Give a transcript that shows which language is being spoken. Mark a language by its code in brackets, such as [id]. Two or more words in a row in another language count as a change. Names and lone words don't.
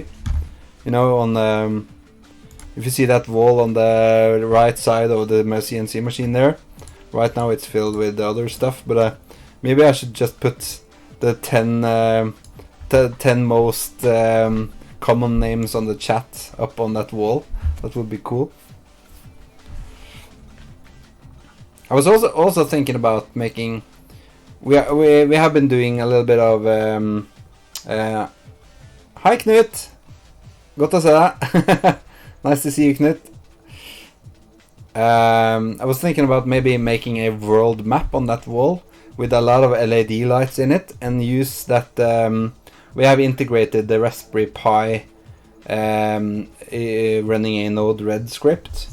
[en] You know, on the if you see that wall on the right side of the CNC machine there, right now it's filled with other stuff, but maybe I should just put the 10 most common names on the chat up on that wall. That would be cool. I was also thinking about making. We have been doing a little bit of. [no] Hi Knut, godt å se deg. [en] Nice to see you, Knut. I was thinking about maybe making a world map on that wall with a lot of LED lights in it, and use that. We have integrated the Raspberry Pi running a Node-RED script.